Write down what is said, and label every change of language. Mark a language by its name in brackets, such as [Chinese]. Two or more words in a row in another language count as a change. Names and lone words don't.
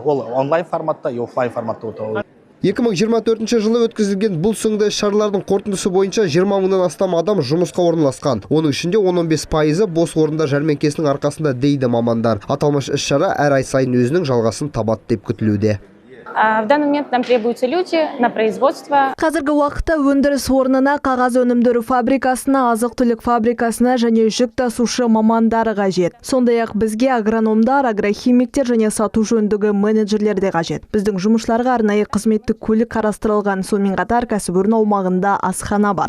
[Kazakh] Ол онлайн форматта, офлайн форматта өтеді. 2024 жылы өткізілген бұл сынды іс-шаралардың қорытындысы бойынша 20 мыңнан астам адам жұмысқа орналасқан. Оның ішінде 15% бос орындар жәрмеңкесінің арқасында дейді мамандар. Аталмыш іс-шара әр ай сайын өзінің жалғасын табады деп күтілуде. [Russian] В данный момент нам требуются люди на производство. [Kazakh] Қазіргі уақытта өндіріс орнына, қағаз өнімдері фабрикасына, азық-түлік фабрикасына және жүк тасушы мамандары қажет. Сондай-ақ бізге агрономдар, агрохимиктер және сату жөніндегі менеджерлер де қажет. Біздің жұмысшыларға арнайы қызметтік көлік қарастырылған, сонымен қатар кәсіпорын аумағында асхана бар.